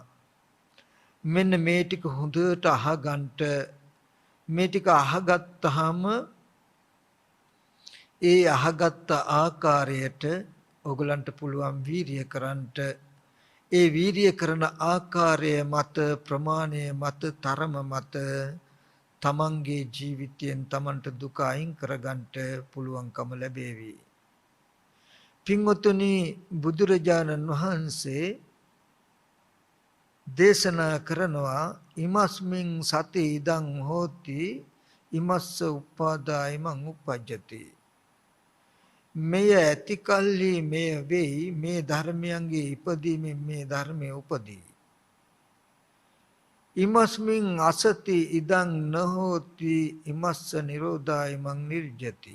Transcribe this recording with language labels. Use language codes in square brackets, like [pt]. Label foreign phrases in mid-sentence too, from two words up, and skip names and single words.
[si] මෙන්න මේ ටික හොඳට අහගන්ට මේ ටික අහගත්තාම ඒ අහගත් ආකාරයට ඔයගලන්ට පුළුවන් වීරිය කරන්නට ඒ වීරිය කරන ආකාරය මත ප්‍රමාණය මත තරම මත තමන්ගේ ජීවිතයෙන් තමන්ට දුක අයින් කරගන්නට පුළුවන්කම ලැබේවි. පින්වතුනි බුදුරජාණන් වහන්සේ දේශනා කරනවා [pi] ඉමස්මින් සති ඉදං හෝති ඉමස්ස උපාදායමං උපජ්ජති. [si] මෙය ඇති කල්හි මෙය වෙයි මේ ධර්මයන්ගේ ඉපදීමෙන් මේ ධර්මයේ උපදී. [pi] ඉමස්මින් අසති ඉදං නහෝති ඉමස්ස නිරෝධායමං නිර්ජති.